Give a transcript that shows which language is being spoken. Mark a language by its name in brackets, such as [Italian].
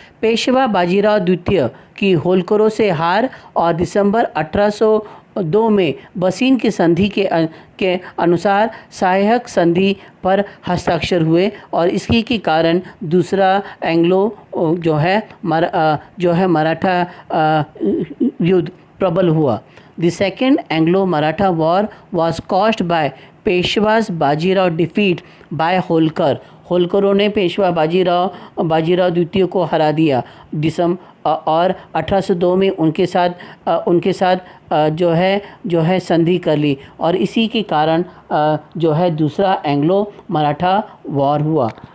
[Hindi] पेशवा बाजीराव द्वितीय की होलकरों से हार और दिसंबर 1802 में बसीन की संधि के अनुसार सहायक संधि पर हस्ताक्षर हुए, और इसकी के कारण दूसरा एंग्लो जो है मराठा युद्ध प्रबल हुआ। [English] The second Anglo-Maratha war was caused by Peshwa's Bajirao defeat by Holkar. [Hindi] होलकरों ने पेशवा बाजीराव द्वितीय को हरा दिया और 1802 में उनके साथ जो है संधि कर ली, और इसी के कारण जो है दूसरा एंग्लो मराठा वॉर हुआ।